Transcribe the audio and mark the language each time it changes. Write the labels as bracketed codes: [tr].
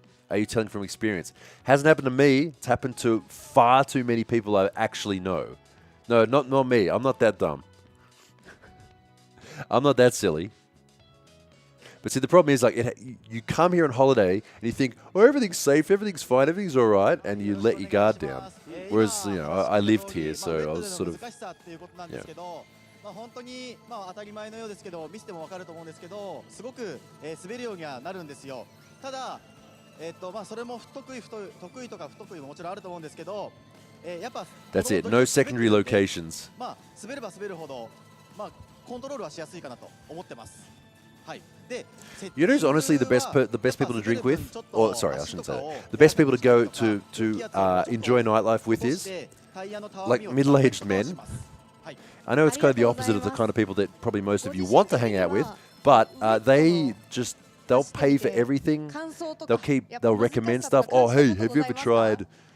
[en] Are you telling from experience? Hasn't happened to me. It's happened to far too many people I actually know. No, not me. I'm not that dumb. I'm not that silly. But see, the problem is, you come here on holiday and you think, oh, everything's safe, everything's fine, everything's all right, and you let your guard down. Whereas, I lived here, so I was sort of, yeah. [ja] 本当に当たり前のようですけど、見せても分かると思うんですけど、すごく滑るようにはなるんですよ。ただ、それも得意とか不得意ももちろんあると思うんですけど、やっぱ [en] That's it. No secondary locations. [ja] 滑れば滑るほどコントロールはしやすいかなと思ってます。はい。で、 [en] You know who's honestly the best people to drink with? Or sorry, I shouldn't say that. The best people to go to enjoy nightlife with is like middle-aged men. I know it's kind of the opposite of the kind of people that probably most of you want to hang out with, but they'll pay for everything. They'll recommend stuff. Oh, hey, have you ever tried